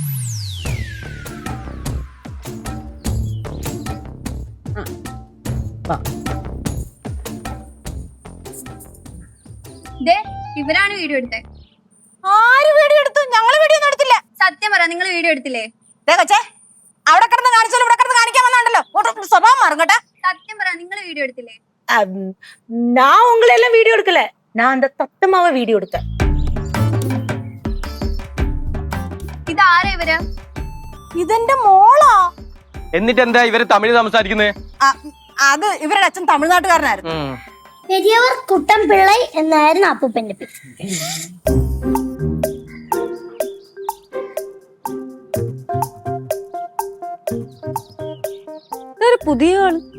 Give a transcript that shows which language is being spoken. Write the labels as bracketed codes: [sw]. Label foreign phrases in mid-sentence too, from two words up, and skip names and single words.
[ml] ദേ, ഇവരാണ് വീഡിയോ എടുത്തേ. ആര് വീഡിയോ എടുത്തു? ഞങ്ങള് വീഡിയോ ഒന്നും എടുത്തില്ല. സത്യം പറ, നിങ്ങൾ വീഡിയോ എടുത്തില്ലേ? ദേ കൊച്ചേ, അവിടെ കിടന്ന് കാണിച്ചാലും ഇവിടെ കിടന്ന് കാണിക്കാൻ വന്നാണ്ടല്ലോ. സ്വഭാവം മാറും കേട്ടാ. സത്യം പറ, നിങ്ങൾ വീഡിയോ എടുത്തില്ലേ? [ta] நான் உங்களை எல்லாம் வீடியோ எடுக்கல. நான் அந்த தத்தமாவ வீடியோ எடுத்தேன். [ml] ഇതാരാ ഇവര്? ഇതെന്റെ മോളാ. എന്നിട്ട് എന്താ ഇവര് തമിഴ് സംസാരിക്കുന്നത്? അത് ഇവരുടെ അച്ഛൻ തമിഴ്നാട്ടുകാരനായിരുന്നു. പെരിയവർ കുട്ടൻ പിള്ളൈ എന്നായിരുന്നു അപ്പൂപ്പന്റെ പേര്. പുതിയ ആള്.